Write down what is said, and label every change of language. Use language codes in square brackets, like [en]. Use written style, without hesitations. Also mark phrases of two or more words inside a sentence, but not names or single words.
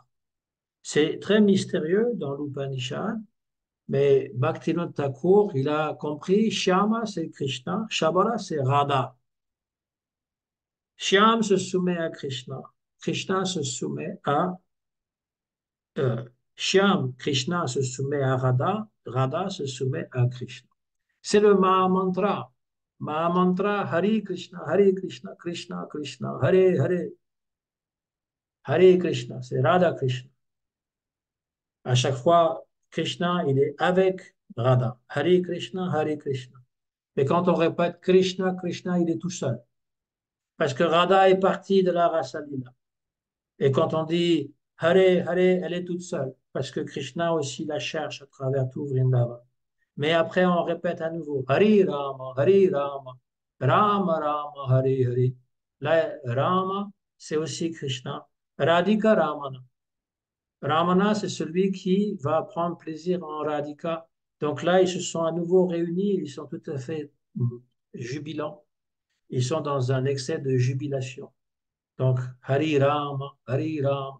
[fr] C'est très mystérieux dans l'Upanishad, mais Bhaktivinoda Thakur, il a compris, Shyama, c'est Krishna, Shabala, c'est Radha. Shyam se soumet à Krishna, Krishna se soumet à Shyam, Krishna se soumet à Radha, Radha se soumet à Krishna. C'est le Mahamantra. Mahamantra, Hare Krishna, Krishna Krishna, Hare Hare, Hare Krishna, c'est Radha Krishna. À chaque fois, Krishna, il est avec Radha. Hare Krishna, Hare Krishna. Et quand on répète Krishna, Krishna, il est tout seul. Parce que Radha est partie de la Rasa Lila. Et quand on dit Hare, Hare, elle est toute seule. Parce que Krishna aussi la cherche à travers tout Vrindavan. Mais après, on répète à nouveau Hari Rama, Hari Rama, Rama Rama, Hari Hari. Là, Rama, c'est aussi Krishna. Radhika Ramana. Ramana, c'est celui qui va prendre plaisir en Radhika. Donc là, ils se sont à nouveau réunis, ils sont tout à fait jubilants. Ils sont dans un excès de jubilation. Donc, Hari Rama, Hari Rama.